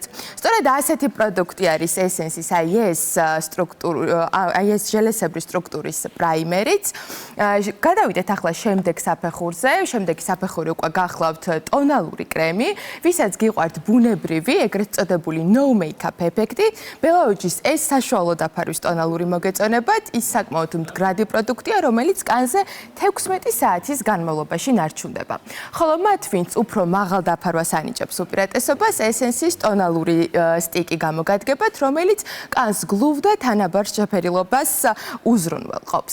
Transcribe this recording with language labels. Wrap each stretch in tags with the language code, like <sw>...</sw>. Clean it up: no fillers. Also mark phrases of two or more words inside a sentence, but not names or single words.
<ka>სწორედ ასეთი პროდუქტი არის Essence-ის ეს ჟელესებრი სტრუქტურის პრაიმერიც. გადავიდეთ ახლა შემდეგ საფეხურზე. შემდეგი საფეხური უკვე გახლავთ ტონალური კრემი, ვისაც გიყვართ ბუნებრივი, ეგრეთ წოდებული</ka> <en>no make-up</en> <ka>ეფექტი. ბელაუჯის ეს საშუალო დაფარვის ტონალური მოგეწონებათ, ის საკმაოდ მდგრადი პროდუქტია, რომელიც კანზე 16 საათის განმავლობაში ნარჩუნდება. ხოლო მათ, ვინც უფრო მაღალ დაფარვას ანიჭებს უპირატესობას, Essence-ის ტონალური სტიკი გამოგადგებათ, რომელიც კანს გლუვ და თანაბარ შეფერილობას უზრუნველყოფს.</ka>